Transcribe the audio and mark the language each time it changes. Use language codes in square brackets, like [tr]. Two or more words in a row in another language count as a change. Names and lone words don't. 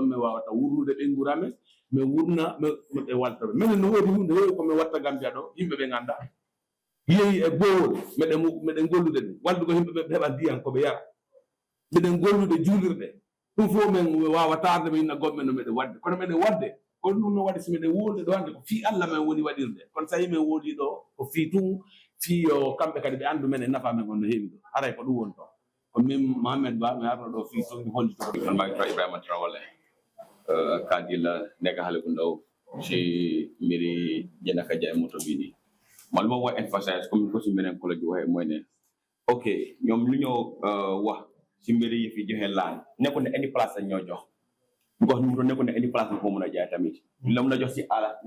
[ff] min wawata wurnude ɓenngura men min wurna ɓe waltoɓe minen no woodi hunde heewi komin watta Gambia ɗo yimɓe ɓe ngannda yeeyi e boowol meɗen gollude ɗum waldugo yimɓe ɓe heɓa ndiyan koɓe yara meɗen gollude juulirɗe ɗum fof min wawatarde min inna goɓɓe no meɗen wadde kono meɗen wadde ko ɗum no waɗi so meɗen wonde ɗo hannde ko fii Allah men woni waɗirde kono so tawi min woodi ɗo ko fii tun fii yo kamɓe kadi ɓe anndu men e nafa men on no heewi ɗo aray ko ɗum woni ɗo min Mohamed Bah mi arno ɗo fii so mi hollito [wo] man maa ngi tudd Ibrahima Traoré kadila nekk xale bu ndaw ci mbiri jënd ak jaay moto bii nii man lu ma wax emphasize comme ko ci beneen collègue bi waxee mooy ne ok ñoom lu ñoo wax ci mbiri yi fi joxe laan nekkul ne [en] any place [wo] lañ ñoo jox because moto nekkul ne [en] any place [wo] nga ko mën a jaay tamit la mën a jox ci àll ne